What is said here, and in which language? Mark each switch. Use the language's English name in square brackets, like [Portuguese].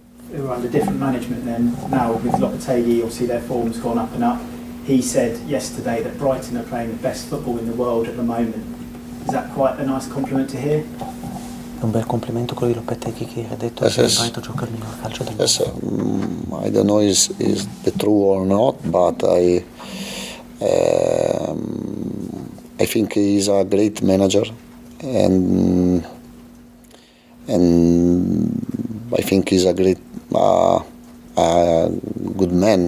[English] They were under different management then. Now with Lopetegui, obviously their form's gone up and up. He said yesterday that Brighton are playing the best football in the world at the moment. Is that quite a nice compliment to hear? [Italian] È un bel complimento quello di Lopetegui che ha detto che il Brighton gioca il miglior calcio del mondo. [English] I don't know is the true or not, but I think he is a great manager, and I think he's a great, good man.